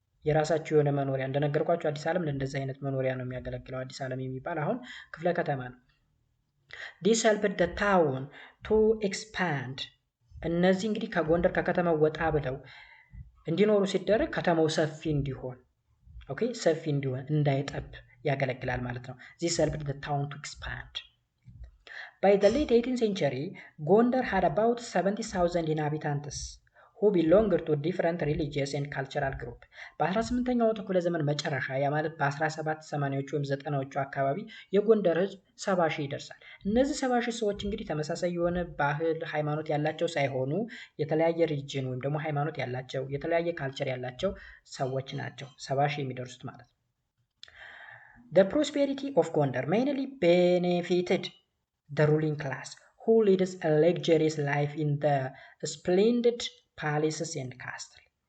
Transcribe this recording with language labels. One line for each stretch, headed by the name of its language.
Amharic: የራሳቸው የሆነ መኖሪያ እንደነገርኳቸው አዲስ ዓለም ለእንደዚህ አይነት መኖሪያ ነው የሚያገለግለው። አዲስ ዓለም የሚባል አሁን ክፍለ ከተማ ነው።
English: This helped the town to expand.
Amharic: እነዚህ እንግዲህ ከጎንደር ከከተማው ወጣ ብለው እንዲኖሩ ሲደረግ ከተማው ሰፊ እንዲሆን ኦኬ፣ ሰፊ እንዲሆን እንዳይጠብ ያገለግላል ማለት ነው።
English: This helped the town to expand. By the late 18th century, Gondar had about 70,000 inhabitants who belonged to different religious and cultural group.
Amharic: በ18ኛው ክፍለ ዘመን መጨረሻ ያ ማለት በ1780ዎቹ ወይም 90ዎቹ አካባቢ የጎንደር ህዝብ 70,000 ይደርሳል። እነዚህ 70,000 ሰዎች እንግዲህ ተመሳሳይ የሆነ ባህል፣ ሃይማኖት ያላቸው ሳይሆኑ የተለያየ ሪጅን ወይም ደግሞ ሃይማኖት ያላቸው የተለያየ ካልቸር ያላቸው ሰዎች ናቸው 70,000 የሚደርሱት ማለት ነው።
English: The prosperity of Gondar mainly benefited the ruling class who leads a luxurious life in the splendid palaces and castle.